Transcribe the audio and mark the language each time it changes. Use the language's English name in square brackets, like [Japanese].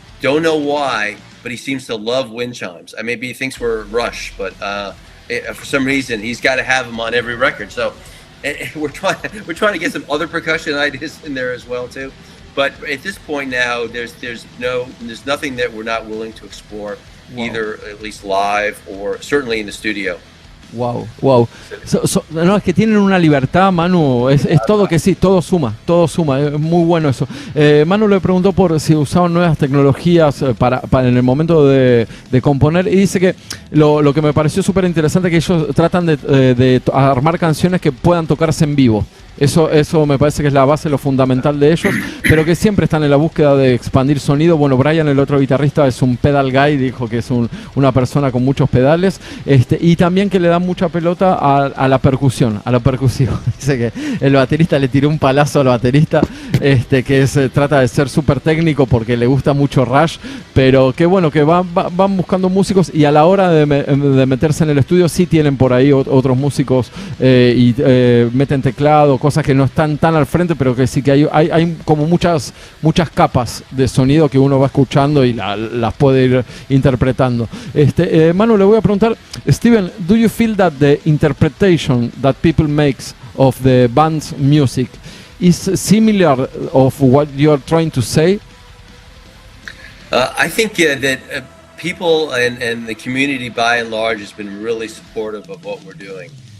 [English] Don't know why, but he seems to love wind chimes. Maybe he thinks we're Rush, but for some reason, he's got to have them on every record. So we're trying to get some other percussion ideas in there as well too. But at this point now, there's nothing that we're not willing to explore, either at least live or certainly in the studio. Wow. [Spanish] No, es que tienen una libertad, Manu, es todo que sí, todo suma, es muy bueno eso. Manu le preguntó por si usaban nuevas tecnologías para en el momento de componer, y dice que lo que me pareció súper interesante es que ellos tratan de armar canciones que puedan tocarse en vivo. Eso me parece que es la base, lo fundamental de ellos, pero que siempre están en la búsqueda de expandir sonido. Bueno, Brian, el otro guitarrista, es un pedal guy, dijo que es una persona con muchos pedales, y también que le da mucha pelota a la percusión. Dice que el baterista le tiró un palazo al baterista, que trata de ser súper técnico porque le gusta mucho Rush, pero que bueno, que van buscando músicos, y a la hora de meterse en el estudio sí tienen por ahí otros músicos, y meten teclado, cosas que no están tan al frente, pero que sí que hay como muchas capas de sonido que uno va escuchando y las puede ir interpretando. [English] Manu, [Spanish] le voy a preguntar, [English] Steven, do you feel that the interpretation that people makes of the band's music is similar of what you're trying to say? I think that people and the community by and large has been really supportive of what we're doing.